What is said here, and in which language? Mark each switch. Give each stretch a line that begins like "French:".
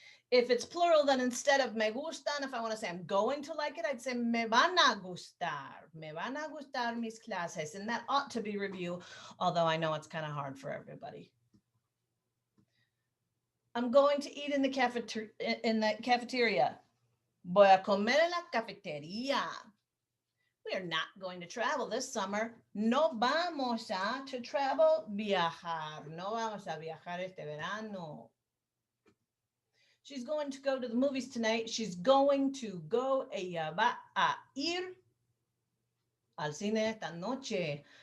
English: If it's plural, then instead of
Spanish: me gustan,
English: if I want to say I'm going to like it, I'd say
Spanish: me van a gustar. Me van a gustar mis clases.
English: And that ought to be review, although I know it's kind of hard for everybody. I'm going to eat in the cafeteria.
Spanish: Voy a comer en la cafetería.
English: We are not going to travel this summer.
Spanish: No vamos
English: to travel, viajar.
Spanish: No vamos a viajar este verano.
English: She's going to go to the movies tonight. She's going to go.
Spanish: Ella va a ir al cine esta noche.